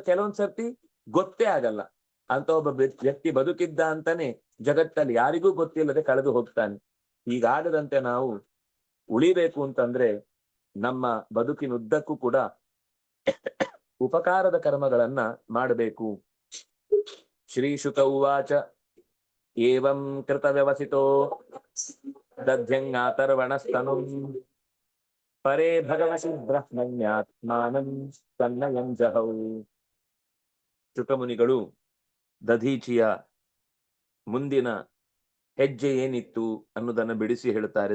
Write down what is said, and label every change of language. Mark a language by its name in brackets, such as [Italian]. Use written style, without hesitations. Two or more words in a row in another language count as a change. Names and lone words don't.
[Kannada] ಕೆಲವೊಂದ್ ಸರ್ತಿ ಗೊತ್ತೇ ಆಗಲ್ಲ ಅಂತ ಒಬ್ಬ ವ್ಯಕ್ತಿ ಬದುಕಿದ್ದ ಅಂತಾನೆ ಜಗತ್ತಲ್ಲಿ ಯಾರಿಗೂ ಗೊತ್ತಿಲ್ಲದೆ ಕಳೆದು ಹೋಗ್ತಾನೆ. ಹೀಗಾಗದಂತೆ ನಾವು ಉಳಿಬೇಕು ಅಂತಂದ್ರೆ ನಮ್ಮ ಬದುಕಿನುದ್ದಕ್ಕೂ ಕೂಡ ಉಪಕಾರದ ಕರ್ಮಗಳನ್ನ ಮಾಡಬೇಕು. [Sanskrit] ಶ್ರೀ ಶುಕ ಉವಾಚ ಏವಂ ಕೃತ ವ್ಯವಸಿತೋ ದಧ್ಯಂಗಾತರ್ವಣಸ್ತನು ಪರೇ ಭಗವಸಿ ಬ್ರಹ್ಮಣ್ಯಾತ್ಮಾನಂ ತನ್ನಯಂ ಜಹೌ. [Kannada] ಶುಕಮುನಿಗಳು ದಧೀಚಿಯ ಮುಂದಿನ ಹೆಜ್ಜೆ ಏನಿತ್ತು ಅನ್ನೋದನ್ನು ಬಿಡಿಸಿ ಹೇಳುತ್ತಾರೆ.